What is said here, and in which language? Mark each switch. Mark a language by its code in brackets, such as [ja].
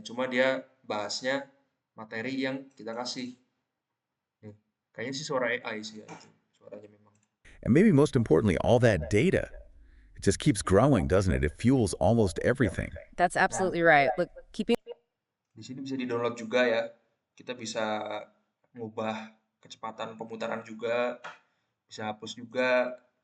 [id] Cuma dia bahasnya materi yang kita kasih. Nih, kayaknya sih suara AI sih ya itu, suaranya memang. [en] And maybe most importantly, all that data. It just keeps growing, doesn't it? It fuels almost everything. That's absolutely right. Look, keeping [id] Di sini bisa di-download juga ya. Kita bisa ngubah kecepatan pemutaran juga, bisa hapus juga.